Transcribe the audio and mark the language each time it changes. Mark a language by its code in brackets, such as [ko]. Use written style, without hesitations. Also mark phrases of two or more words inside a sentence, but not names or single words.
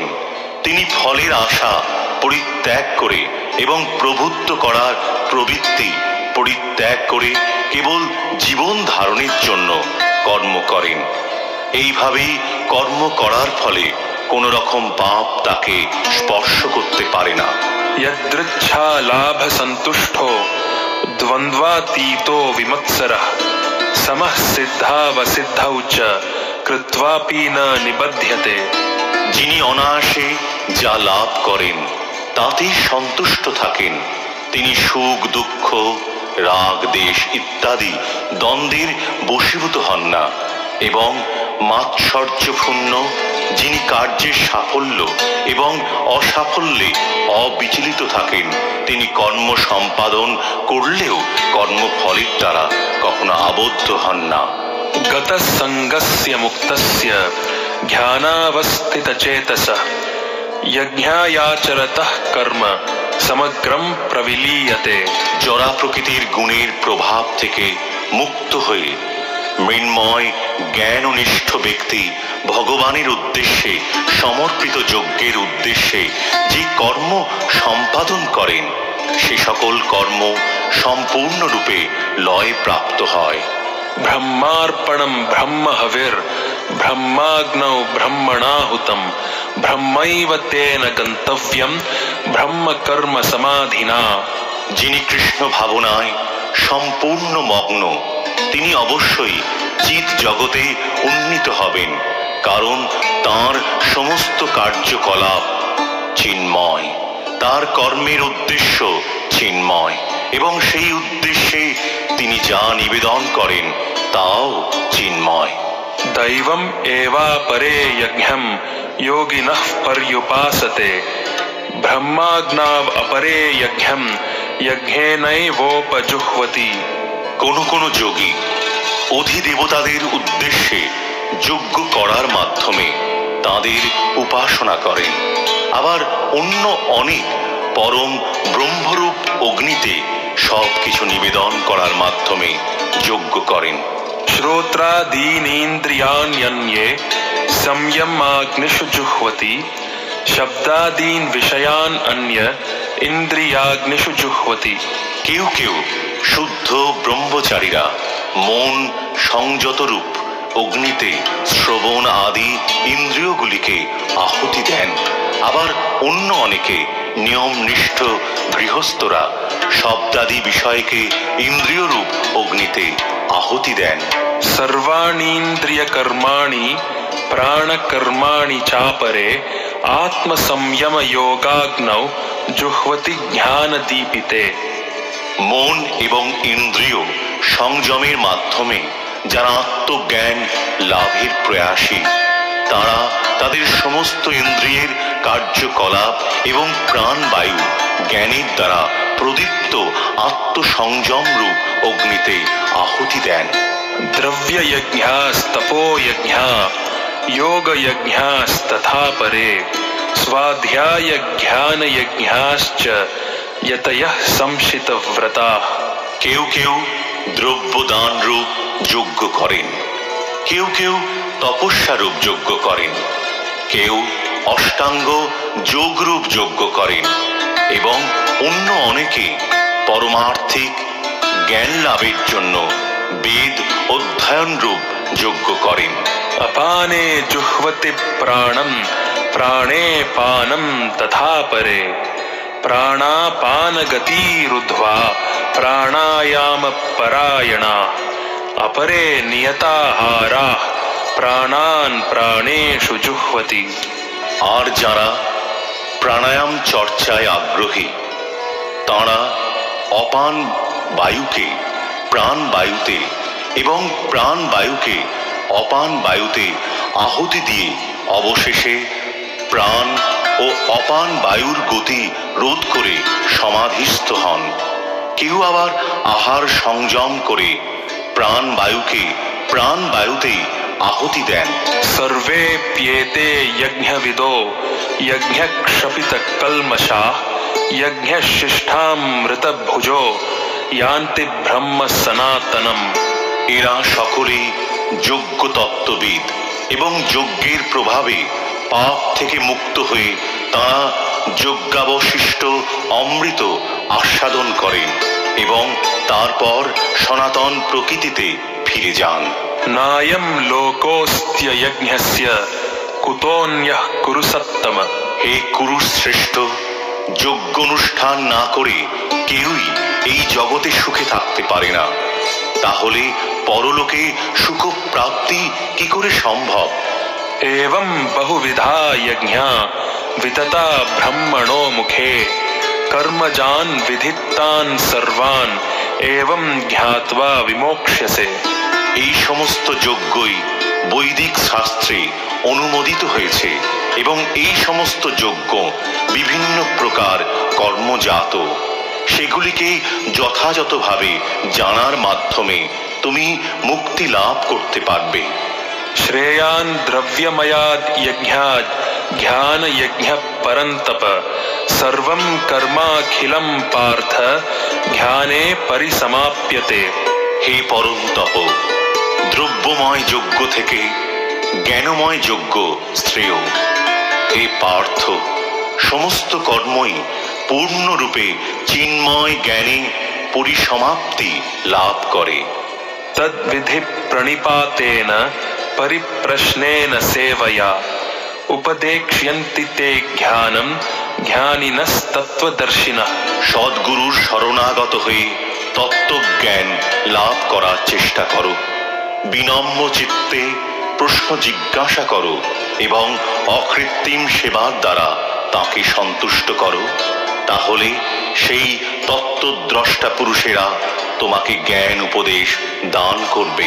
[bn] তিনি ফলের আশা পরিত্যাগ করে এবং প্রভুত্ব করার প্রবৃত্তি পরিত্যাগ করে কেবল জীবন ধারণের জন্য কর্ম করেন। এইভাবেই কর্ম করার ফলে কোন রকম পাপ তাকে স্পর্শ করতে পারে না। [sa] यदृच्छा लाभ संतुष्टो द्वन्द्वातीतो विमत्सरः समः सिद्धावसिद्धौ च कृत्वापि न निबध्यते। [bn] যিনি অনায়াসে যা লাভ করেন তাতেই সন্তুষ্ট থাকেন, তিনি সুখ দুঃখ রাগ দেশ ইত্যাদি দ্বন্দ্বের বশীভূত হন না, এবং মাৎসর্যপূর্ণ যিনি কার্যের সাফল্য এবং অসাফল্যে অবিচলিত থাকেন, তিনি কর্ম সম্পাদন করলেও কর্মফলের দ্বারা কখনো আবদ্ধ হন না। [sa] गतसंगस्य मुक्तस्य ध्यानावस्थितचेतसः यज्ञायाचरतः कर्म समग्रम प्रविलीयते। [bn] জড়া প্রকৃতির গুণের প্রভাব থেকে মুক্ত হয়ে মৃন্ময় জ্ঞাননিষ্ঠ ব্যক্তি ভগবানের উদ্দেশ্যে সমর্পিত যজ্ঞের উদ্দেশ্যে যে কর্ম সম্পাদন করেন, সে সকল কর্ম সম্পূর্ণরূপে লয় প্রাপ্ত হয়। [sa] ब्रह्मार्पणं ब्रह्म हविर ब्रह्माग्नौ ब्रह्मणाहुतम ब्रह्मैव तेन गन्तव्यम ब्रह्म कर्म समाधिना। [bn] যিনি কৃষ্ণ ভাবনায় সম্পূর্ণ মগ্ন, তিনি অবশ্যই চিৎ জগতে উন্নীত হবেন, কারণ তার সমস্ত কার্যকলাপ চিন্ময়, তার কর্মের উদ্দেশ্য চিন্ময়, এবং সেই উদ্দেশ্যে তিনি যা নিবেদন করেন তাও চিন্ময়। [sa] दैवम एवापरे यज्ञं योगिनः पर्युपासते ब्रह्माग्नाव अपरे यज्ञं यज्ञेनैवोपजुह्वति। [bn] কোন কোন যোগী অধিদেবতাদের উদ্দেশ্যে যজ্ঞ করার মাধ্যমে তাদের উপাসনা করেন, আবার অন্য অনেক পরম ব্রহ্মরূপ অগ্নিতে সব কিছু নিবেদন করার মাধ্যমে যজ্ঞ করেন। [sa] श्रोत्रादीनीन्द्रियाण्यन्ये संयमाग्निषु जुह्वति शब्दादीन विषयान अन्य इंद्रियाग्निषु जुह्वति। [bn] কেউ কেউ শুদ্ধ ব্রহ্মচারীরা মন সংযত রূপ অগ্নিতে শ্রবণ আদি ইন্দ্রিয়গুলিকে আহুতি দেন, আবার অন্য অনেকে নিয়মনিষ্ঠ গৃহস্থরা শব্দাদি বিষয়কে ইন্দ্রিয়রূপ অগ্নিতে আহুতি দেন। [sa] सर्वाणीन्द्रिय कर्माणि प्राण कर्माणि चापरे आत्म संयम योगाग्नौ जुह्वति ज्ञान दीपिते। [bn] মন এবং ইন্দ্রিয় সংযমের মাধ্যমে যারা আত্মজ্ঞান লাভের প্রয়াসী, তারা তাদের সমস্ত ইন্দ্রিয়ের কার্যকলাপ এবং প্রাণবায়ু জ্ঞানের দ্বারা প্রদীপ্ত আত্মসংযম রূপ অগ্নিতে আহুতি দেন। [sa] द्रव्य यज्ञास्तपो यज्ञा योग यज्ञास्तथा परे स्वाध्याय ज्ञान यज्ञाश्च यतयः संशित व्रता। [bn] কেউ কেউ দ্রব্যদান রূপ যজ্ঞ করেন, কেউ কেউ তপস্যা রূপ যজ্ঞ করেন, কেউ অষ্টাঙ্গ যোগরূপ যজ্ঞ করেন, এবং অন্য অনেকে পরমার্থিক জ্ঞান লাভের জন্য বেদ অধ্যয়ন রূপ যজ্ঞ করেন। [sa] अपाने जुह्वति प्राणं प्राणे पानं तथा परे प्राणापान गतिरुद्ध्वा प्राणायाम परायणा अपरे नियताहाराः प्राणान् प्राणेषु जुह्वति। [bn] আর যারা প্রাণায়াম চর্চায় আগ্রহী, তাঁরা অপান বায়ুকে প্রাণ বায়ুতে এবং প্রাণ বায়ুকে অপান বায়ুতে আহুতি দিয়ে অবশেষে প্রাণ ও অপান বায়ুর গতি রোধ করে সমাধিস্থ হন। কেউ আবার আহার সংযম করে প্রাণ বায়ুকে প্রাণ বায়ুতেই আহুতি দেন। [sa] सर्वे प्येते यज्ञविदो यज्ञक्षपित कल्मषा यज्ञशिष्ठामृतभुजो यान्ति ब्रह्म सनातनम। [bn] এরা সকলেই যজ্ঞ তত্ত্ববিদ এবং যজ্ঞের প্রভাবে পাপ থেকে মুক্ত হয়ে তাঁরা যজ্ঞাবশিষ্ট অমৃত আস্বাদন করেন এবং তারপর সনাতন প্রকৃতিতে ফিরে যান। [sa] नायं लोकोऽस्त्य यज्ञस्य कुतोऽन्यः कुरु सत्तम। [bn] হে কুরুশ্রেষ্ঠ, যজ্ঞ অনুষ্ঠান না করে কেউই এই জগতে সুখে থাকতে পারে না, তাহলে পরলোকে সুখ প্রাপ্তি কি করে সম্ভব? [sa] एवं बहुविधा यज्ञा वितता ब्रह्मणो मुखे कर्मजान् विधितान् सर्वान् एवं ज्ञात्वा विमोक्ष्यसे। [bn] এই সমস্ত যজ্ঞই বৈদিক শাস্ত্রে অনুমোদিত হয়েছে এবং এই সমস্ত যজ্ঞ বিভিন্ন প্রকার কর্মজাত। সেগুলিকে যথাযথভাবে জানার মাধ্যমে তুমি মুক্তি লাভ করতে পারবে। [sa] श्रेयान् द्रव्यमयाद् यज्ञाद् ज्ञान यज्ञ परन्तप सर्वं कर्माखिलं पार्थ ज्ञाने परिसमाप्यते। [bn] হে পরন্তপ, দ্রব্যময় যজ্ঞ থেকে জ্ঞানময় যজ্ঞ শ্রেয়। হে পার্থ, সমস্ত কর্মই পূর্ণরূপে চিন্ময় জ্ঞানে পরিসমাপ্তি লাভ করে। [sa] तद्विधि प्रणिपातेन परिप्रश्नेन सेवया उपदेक्ष्यन्ति ते ज्ञानं ज्ञानिनस्तत्त्वदर्शिनः। [bn] সদ্গুরুর শরণাগত হয়ে তত্ত্বজ্ঞান লাভ করার চেষ্টা করো, বিনম্র চিত্তে প্রশ্ন জিজ্ঞাসা করো এবং অকৃত্রিম সেবার দ্বারা তাকে সন্তুষ্ট করো। তাহলে সেই তত্ত্বদ্রষ্টা পুরুষেরা তোমাকে জ্ঞান উপদেশ দান করবেন।